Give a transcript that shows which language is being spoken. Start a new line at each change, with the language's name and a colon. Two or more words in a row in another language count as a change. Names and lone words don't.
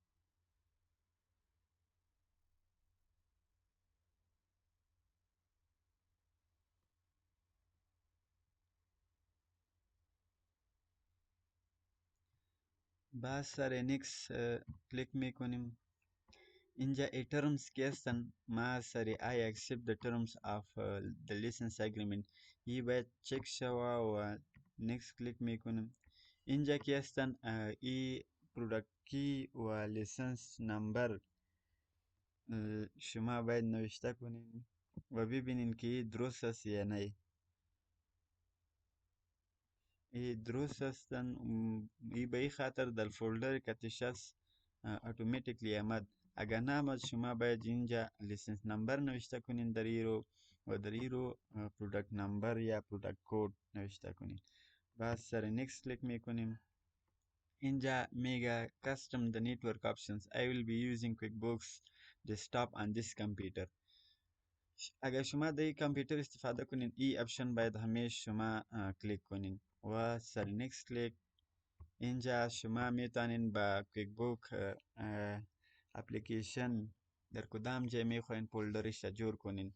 Persian: بعد سر نیکس کلیک میکنیم. اینجا ای terms که هستن ما سر
English: I accept the terms of the license agreement
Persian: ای باید چک شوه و نیکس کلیک میکنیم. اینجا که هستن ای
English: product key
Persian: و
English: license number
Persian: شما باید نوشته کنین و ببینین که ای درست است یا نه. ای درست هستن. ای به ای خاطر در فولدر کتش است اتوماتیکلی آمد. اگر نه آمد شما باید اینجا
English: license number
Persian: نوشته کنین در ای رو و در ای رو
English: product number
Persian: یا
English: product code
Persian: نوشته کنین. بعد سر نیکس کلیک میکنیم. اینجا میگه
English: custom the network options. I will be using QuickBooks Desktop on this computer.
Persian: اگر شما در این کامپیوتر استفاده کنین ای اپشن باید همیشه شما کلیک کنین و سر نیکس کلیک. اینجا شما میتونین با کویک بوک اپلیکیشن در کدام جای میخواین فولدرش جور کنین.